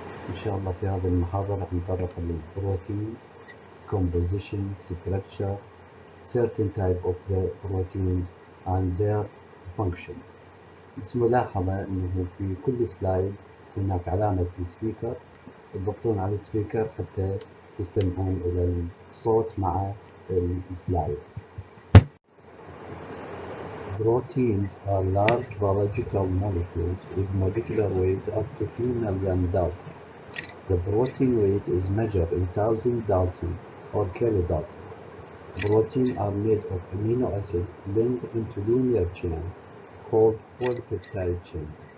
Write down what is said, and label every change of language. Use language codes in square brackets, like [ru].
[ar] إن شاء الله في هذه المحاضرة نتطرق للبروتين [en] composition, structure, certain type of the protein and their function. [ar] بس ملاحظة أنه في كل سلايد هناك علامة السبيكر، تضغطون على السبيكر حتى تستمعون إلى الصوت مع السلايد. [en] Proteins are large biological molecules with molecular weight up to 2 million dalton. The protein weight is measured in 1,000 dalton or kilodalton. Proteins are made of amino acids linked into linear chain called polypeptide chains.